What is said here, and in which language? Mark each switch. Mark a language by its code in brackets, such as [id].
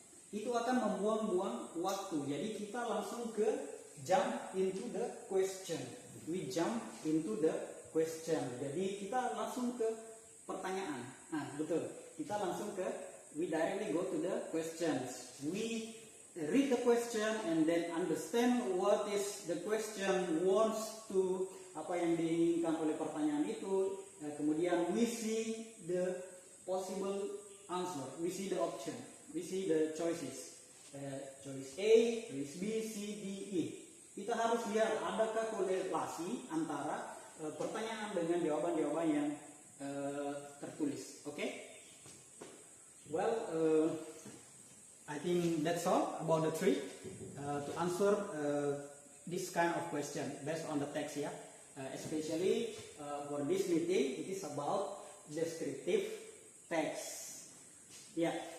[id] Itu akan membuang-buang waktu. Jadi kita langsung [en] jump into the question. We jump into the question. [id] Jadi kita langsung ke pertanyaan. Nah, betul. Kita langsung [en] we directly go to the questions. We read the question and then understand what is the question wants to, [id] apa yang diinginkan oleh pertanyaan itu. Kemudian [en] we see the possible answer, we see the option, we see the choices, choice A, choice B, C, D, E. [id] Kita harus lihat adakah korelasi antara pertanyaan dengan jawaban-jawaban yang tertulis. [en] Okay? Well, I think that's all about the trick to answer this kind of question based on the text ya. Especially for this meeting, it is about descriptive text. Yeah.